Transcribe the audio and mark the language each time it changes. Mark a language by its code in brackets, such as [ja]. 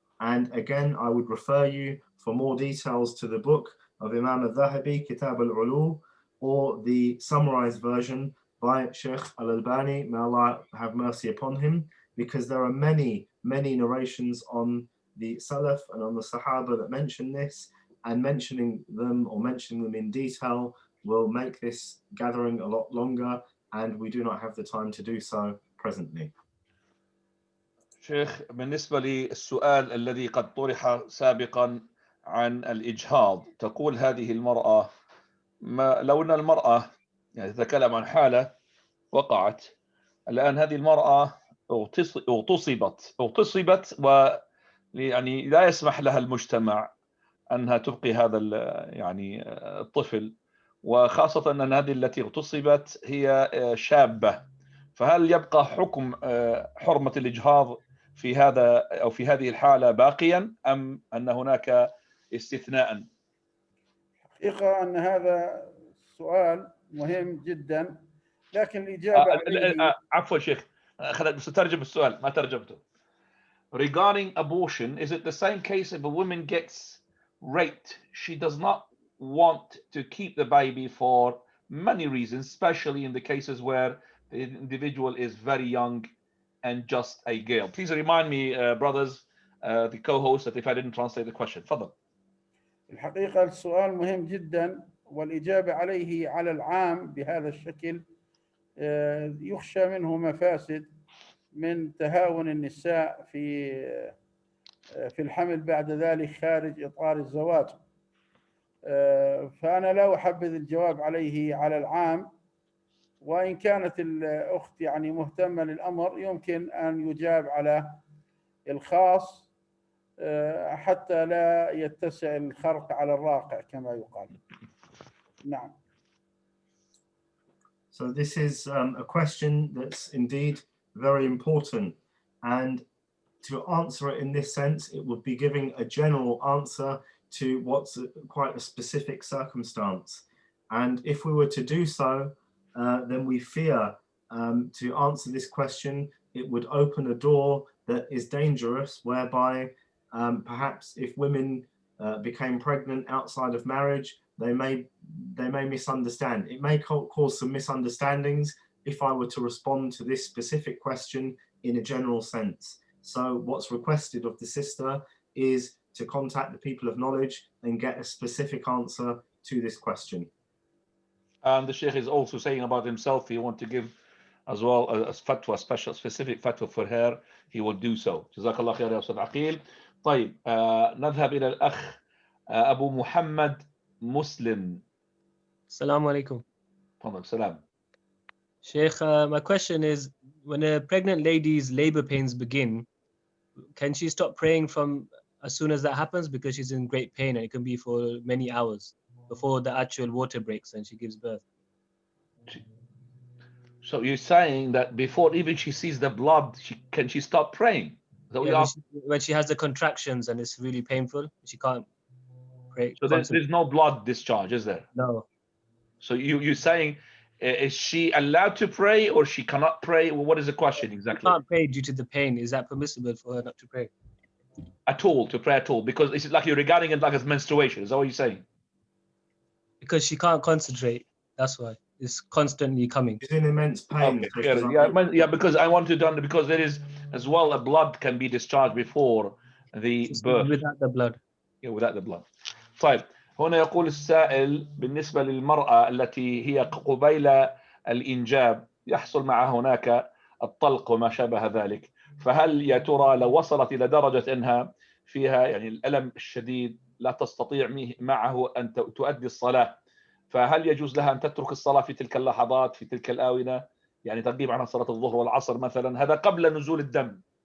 [en] And again, I would refer you for more details to the book of Imam al-Dhahabi, Kitab al-Ulu, or the summarized version by Shaykh al-Albani, may Allah have mercy upon him, because there are many narrations on the Salaf and on the Sahaba that mention this, and mentioning them in detail will make this gathering a lot longer, and we do not have the time to do so presently. [ar] شيخ، بالنسبة للسؤال الذي قد طرح سابقا عن الإجهاض، تقول هذه المرأة، لو أن المرأة يعني تتكلم عن حالة وقعت الآن، هذه المرأة اغتصبت يعني لا يسمح لها المجتمع أنها تبقي هذا يعني الطفل، وخاصة أن هذه التي اغتصبت هي شابة، فهل يبقى حكم حرمة الإجهاض في هذا أو في هذه الحالة باقيا، أم أن هناك استثناء؟ حقيقة أن هذا سؤال مهم جدا، لكن الإجابة عليه... عفوا شيخ، بس ترجم السؤال ما ترجمته. [en] Regarding abortion, is it the same case if a woman gets raped? She does not want to keep the baby for many reasons, especially in the cases where the individual is very young and just a girl. Please remind me, brothers, the co-host, that if I didn't translate the question. [ar] تفضل. الحقيقة السؤال مهم جدا، والإجابة عليه على العام بهذا الشكل يخشى منه مفاسد من تهاون النساء في الحمل بعد ذلك خارج إطار الزواج. فأنا لا أحبذ الجواب عليه على العام، وإن كانت الأخت يعني مهتمة للأمر يمكن أن يجاب على الخاص حتى لا يتسع الخرق على الراقع كما يقال. نعم. [en] So this is a question that's indeed very important, and to answer it in this sense, it would be giving a general answer to what's quite a specific circumstance. And if we were to do so, then we fear to answer this question, it would open a door that is dangerous, whereby perhaps if women became pregnant outside of marriage, they may misunderstand. It may cause some misunderstandings if I were to respond to this specific question in a general sense. So what's requested of the sister is to contact the people of knowledge and get a specific answer to this question. And the Shaykh is also saying about himself, he wants to give as well a fatwa, a special specific fatwa for her, he will do so. [ar] جزاك الله خير يا أستاذ عقيل. طيب نذهب إلى الأخ أبو محمد مسلم. Assalamu alaikum. تفضل. سلام. [en] Shaykh, my question is, when a pregnant lady's labor pains begin, can she stop praying from as soon as that happens, because she's in great pain and it can be for many hours before the actual water breaks and she gives birth? So you're saying that before even she sees the blood, can she stop praying? Yeah, when she has the contractions and it's really painful, she can't pray. So there's no blood discharge, is there? No. So you're saying, is she allowed to pray or she cannot pray? Well, what is the question exactly? She can't pray due to the pain. Is that permissible for her not to pray? To pray at all? Because it's like you're regarding it like as menstruation. Is that what you're saying? Because she can't concentrate. That's why. It's constantly coming. She's in immense pain. Okay. Yeah, because I want to done because there is as well a blood can be discharged before the birth. Without the blood. Yeah, without the blood. [ar] طيب هنا يقول السائل بالنسبة للمرأة التي هي قبيل الإنجاب يحصل مع هناك الطلق وما شابه ذلك، فهل يا ترى لو وصلت إلى درجة أنها فيها يعني الألم الشديد لا تستطيع معه أن تؤدي الصلاة، فهل يجوز لها أن تترك الصلاة في تلك اللحظات في تلك الآونة، يعني تغيب عنها صلاة الظهر والعصر مثلا؟ هذا قبل نزول الدم.